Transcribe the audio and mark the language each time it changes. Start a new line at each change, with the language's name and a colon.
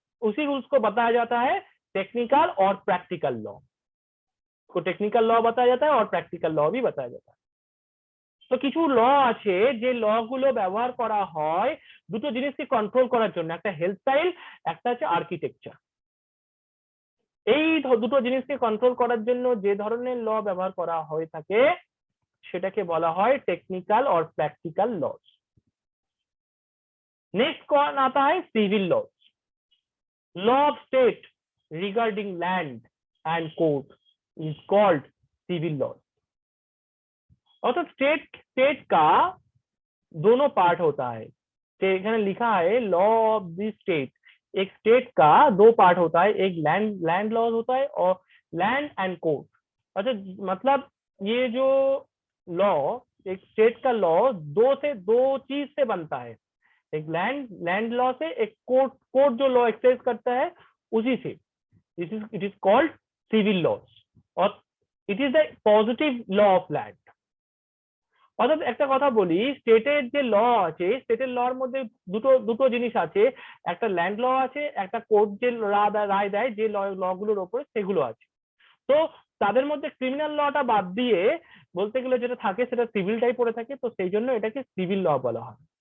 Hindi: उसी रूल्स को बताया जाता है टेक्निकल और प्रैक्टिकल लॉ। को टेक्निकल लॉ बताया जाता है और प्रैक्टिकल लॉ भी बताया जाता है।
Bangla: তো কিছু ল আছে যে ল গুলো ব্যবহার করা হয় দুটো জিনিসকে কন্ট্রোল করার জন্য, একটা হেলথ স্টাইল, একটা হচ্ছে আর্কিটেকচার। এই দুটো জিনিসকে কন্ট্রোল করার জন্য যে ধরনের ল ব্যবহার করা হয়ে থাকে সেটাকে বলা হয়
Hindi: टेक्निकल और प्रैक्टिकल लॉज। नेक्स्ट कौन आता है? Civil laws.
English: Law of state regarding land and court is called civil laws.
Hindi: अर्थात स्टेट का दोनों पार्ट होता है। एखाने लिखा है लॉ ऑफ द स्टेट, एक स्टेट का दो पार्ट होता है, एक लैंड लॉज होता है और लैंड एंड कोर्ट। अच्छा, मतलब ये जो लॉ, एक स्टेट का लॉ दो चीज से बनता है, एक लैंड लॉ से, एक कोर्ट जो लॉ एक्सरसाइज करता है उसी से।
English: It is called civil laws और it is the positive law of land.
Bangla: অর্থাৎ একটা কথা বলি, স্টেটের যে ল আছে, স্টেটের লর মধ্যে দুটো জিনিস আছে, একটা ল্যান্ড ল আছে, একটা কোর্ট যে রায় দেয় যে লগুলোর ওপরে সেগুলো আছে। তো তাদের মধ্যে ক্রিমিনাল লটা বাদ দিয়ে বলতে গেলে যেটা থাকে সেটা সিভিলটাই পড়ে থাকে, তো সেই জন্য এটাকে সিভিল ল বলা হয়।